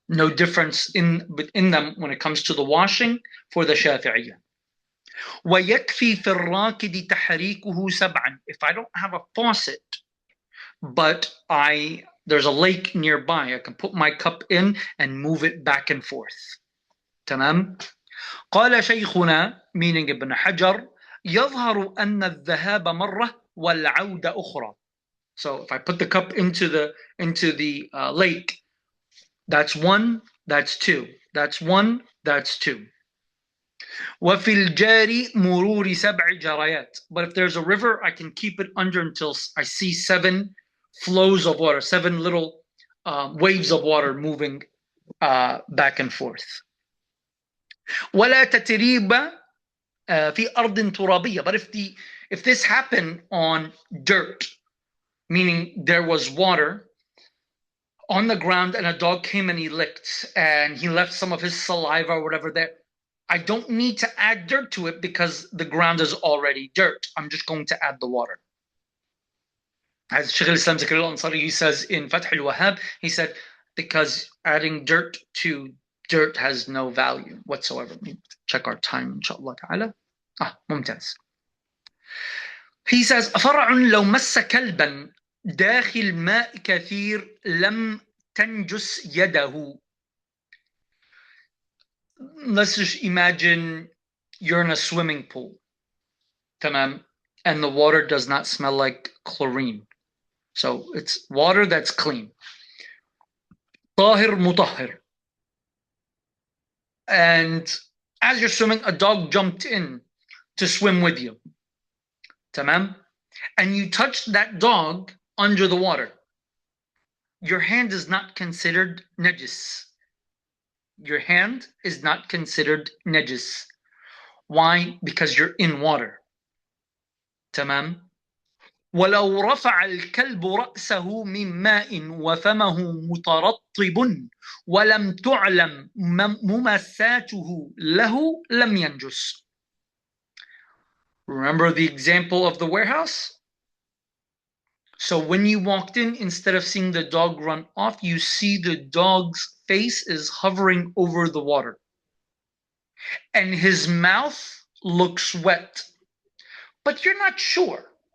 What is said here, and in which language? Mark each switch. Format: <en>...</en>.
<en>No difference in them when it comes to the washing for the Shafi'iyya.</en> <ar>وَيَكْفِي فِي الرَّاكِدِ تَحْرِيكُهُ سَبْعًا.</ar> <en>If I don't have a faucet, but there's a lake nearby, I can put my cup in and move it back and forth.</en> <ar>تمام. قال شيخنا,</ar> <en>meaning</en> <ar>Ibn Hajar, يظهر أن الذهاب مرة والعود أخرى.</ar> <en>So if I put the cup into the lake, that's 1, that's 2, that's 1, that's 2.</en> <ar>وفي الجاري مرور 7 جريات.</ar> <en>But if there's a river, I can keep it under until I see 7 flows of water, 7 little waves of water moving back and forth.</en> <ar>ولا تتريب في أرض ترابية.</ar> <en>But if this happened on dirt, meaning there was water on the ground and a dog came and he licked and he left some of his saliva or whatever there, I don't need to add dirt to it because the ground is already dirt. I'm just going to add the water. As Shaykh al-Islam Zakaria al-Ansari, he says in Fath al Wahhab, he said, because adding dirt to dirt has no value whatsoever. Let me check our time, inshallah ta'ala. ممتاز. He says,</en> <ar>فرع لو مس كلبا داخل ماء كثير لم تنجس يده.</ar> <en>Let's just imagine you're in a swimming pool, tamam, and the water does not smell like chlorine. So it's water that's clean.</en> <ar>طاهر مطهر.</ar> <en>And as you're swimming, a dog jumped in to swim with you. Tamam? And you touched that dog under the water. Your hand is not considered najis. Your hand is not considered najis. Why? Because you're in water. Tamam?</en> <ar>ولو رفع الكلب رأسه من ماء وفمه مترطب ولم تعلم ممساته له لم ينجس.</ar> <en>Remember the example of the warehouse? So when you walked in, instead of seeing the dog run off, you see the dog's face is hovering over the water. And his mouth looks wet. But you're not sure.</en>